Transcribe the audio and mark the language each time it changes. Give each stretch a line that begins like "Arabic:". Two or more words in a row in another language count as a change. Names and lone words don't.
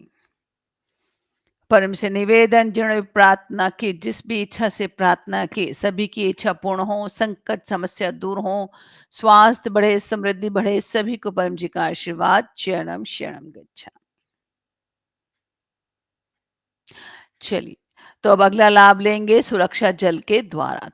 Hindi: परम से निवेदन, जिन्होंने प्रार्थना की, जिस भी इच्छा से प्रार्थना की, सभी की इच्छा पूर्ण हो, संकट समस्या दूर हो, स्वास्थ्य बढ़े, समृद्धि बढ़े, सभी को परम जी का आशीर्वाद।
Pali: शरणम शरणम गच्छामि।
Hindi: चलिए, तो अब अगला लाभ लेंगे सुरक्षा जल के द्वारा।